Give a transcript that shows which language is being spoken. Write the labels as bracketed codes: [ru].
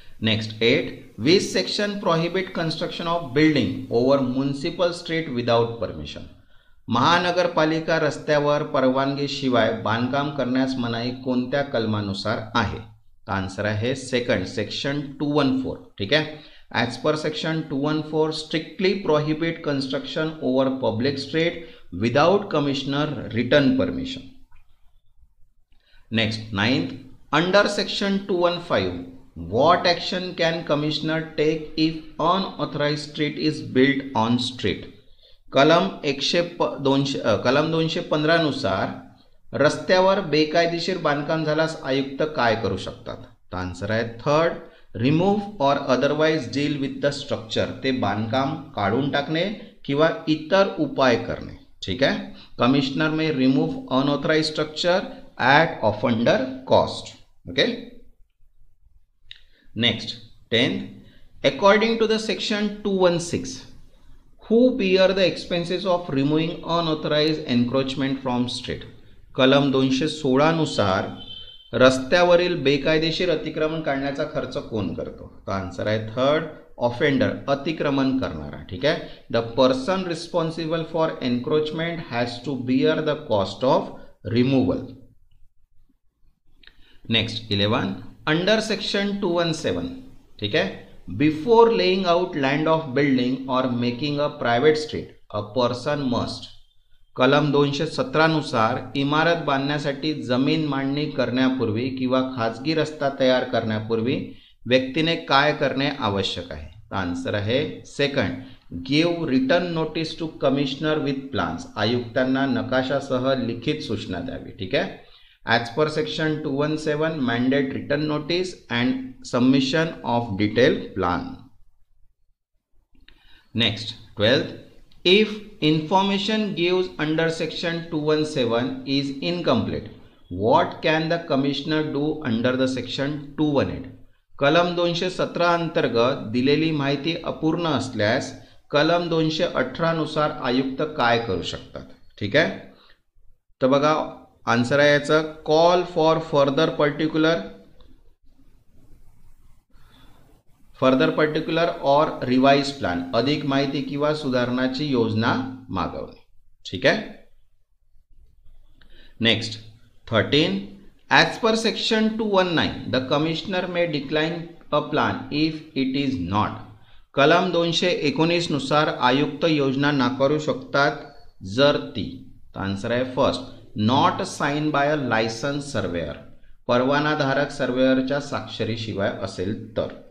[en] Next 8, which section prohibit construction of building over municipal street without permission. [mr] महानगरपालिका रस्त्यावर परवानगीशिवाय बांधकाम करण्यास मनाई कोणत्या कलमानुसार आहे? तर आन्सर आहे सेकंड, सेक्शन 214. ठीक आहे. [en] As per section 214 strictly prohibit construction over public street without commissioner written permission. Next 9th, under section 215 what action can commissioner take if unauthorized street is built on street? [mr] कलम 215 नुसार रस्त्यावर बेकायदेशीर बांधकाम झाल्यास आयुक्त काय करू शकतात? तर आन्सर आहे [en] Third, remove or otherwise deal with the structure. [mr] ते बांधकाम काढून टाकणे किंवा इतर उपाय करणे. ठीक आहे. [en] Commissioner may remove unauthorised structure at offender cost. Okay. Next 10th, according to the section 216 who bear the expenses of removing unauthorized encroachment from street? [mr] कलम 216 नुसार रस्त्यावरील बेकायदेशीर अतिक्रमण काढण्याचा खर्च कोण करतो? तर आन्सर आहे थर्ड, ऑफेंडर, अतिक्रमण करणारा. ठीक आहे. [en] The person responsible for encroachment has to bear the cost of removal. Next 11, under section 217. [mr] ठीक आहे. [en] Before laying out land of building or making a private street a person must. [mr] कलम 217 नुसार इमारत बांधण्यासाठी जमीन मांडणी करण्यापूर्वी किंवा खाजगी रस्ता तयार करण्यापूर्वी व्यक्तीने काय करणे आवश्यक आहे? [en] Answer आहे second, give written notice to commissioner with plans. [mr] आयुक्तांना नकाशासह लिखित सूचना द्यावी. ठीक आहे. [en] As per section 217 mandate written notice and submission of detailed plan. Next 12th, if information gives under section 217 is incomplete, what can the commissioner do under the section 218? [mr] कलम 217 अंतर्गत दिलेली माहिती अपूर्ण असल्यास कलम 218 नुसार आयुक्त काय करू शकतात? ठीक आहे. तर बघा आन्सर आहे याचा [en] Call for further particular or revise plan. [mr] अधिक माहिती किंवा सुधारणाची योजना मागवणे. ठीक आहे. [en] Next 13, as per section 219 the commissioner may decline a plan if it is not. [mr] कलम 219 नुसार आयुक्त योजना नाकारू शकतात जर ती. [en] Answer आहे first, not sign by a licence surveyor. [mr] परवानाधारक सर्वेअरच्या स्वाक्षरीशिवाय असेल तर.